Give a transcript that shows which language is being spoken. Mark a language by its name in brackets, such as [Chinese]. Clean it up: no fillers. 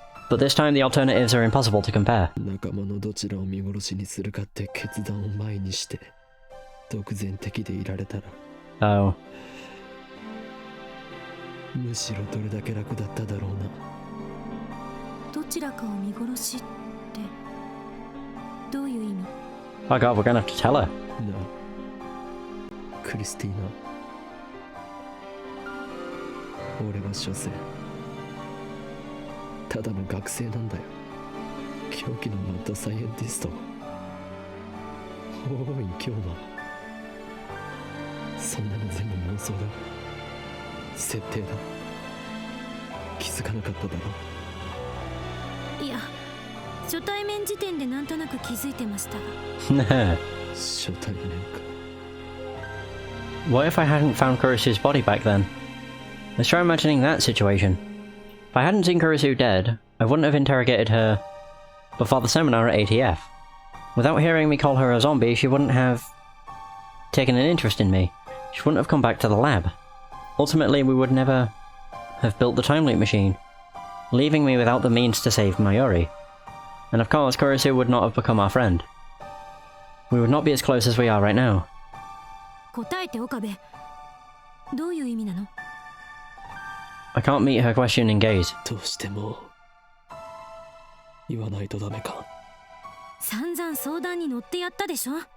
[English] But this time the alternatives are impossible to compare. [Japanese] 仲間のどちらを見殺しにするかって決断を前にして独善的でいられたら Oh. むしろどれだけ楽だっただろうな。どちらかを見殺しってどういう意味？ [English] Oh god, we're gonna have to tell her. [Japanese] なあクリスティーナ、俺は所詮ただの学生なんだよ。狂気のマッドサイエンティスト法王院京馬。そんなの全部妄想だ、設定だ。気づかなかっただろ。いや、初対面時点でなんとなく気づいてましたが。初対面か。 [English] What if I hadn't found Kurisu's body back then? Let's try imagining that situation. If I hadn't seen Kurisu dead, I wouldn't have interrogated her before the seminar at ATF. Without hearing me call her a zombie, she wouldn't have taken an interest in me. She wouldn't have come back to the lab. Ultimately, we would never have built the time loop machine, leaving me without the means to save Maori. And of course, Kurisu would not have become our friend. We would not be as close as we are right now. [Japanese] 答えて岡部。どういう意味なの？ [English] I can't meet her questioning gaze. [Japanese] どうしても言わないとダメか。散々相談に乗ってやったでしょ。